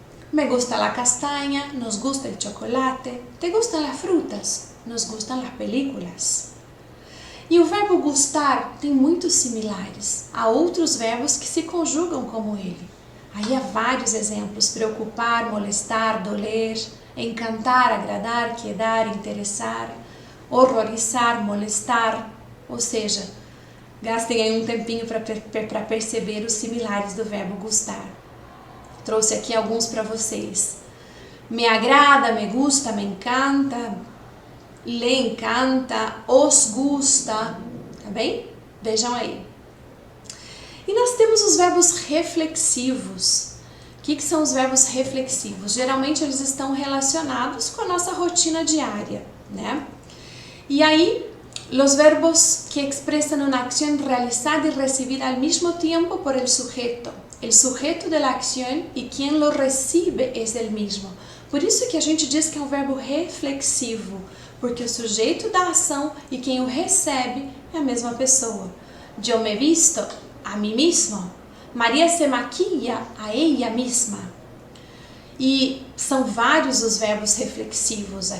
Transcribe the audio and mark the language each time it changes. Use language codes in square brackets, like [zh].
[es] Me gusta la castaña, nos gusta el chocolate, te gustan las frutas, nos gustan las películas. [pt] E o verbo gustar tem muitos similares a outros verbos que se conjugam como ele. Aí há vários exemplos: [es] preocupar, molestar, doler, encantar, agradar, quedar, interessar, horrorizar, molestar. [pt] Ou seja, gastem aí um tempinho para perceber os similares do verbo gustar. Trouxe aqui alguns para vocês. [es] Me agrada, me gusta, me encanta, le encanta, os gusta, [pt] tá bem? Vejam aí. E nós temos os verbos reflexivos. O que são os verbos reflexivos? Geralmente eles estão relacionados com a nossa rotina diária, né? E aí, [es] los verbos que expresan una acción realizada y recibida al mismo tiempo por el sujeto. El sujeto de la acción y quien lo recibe es el mismo. [pt] Por isso que a gente diz que é um verbo reflexivo, porque o sujeito da ação e quem o recebe é a mesma pessoa. [es] Yo me visto a mí mismo. Maria se maquilla a ella misma. [pt] E são vários os verbos reflexivos.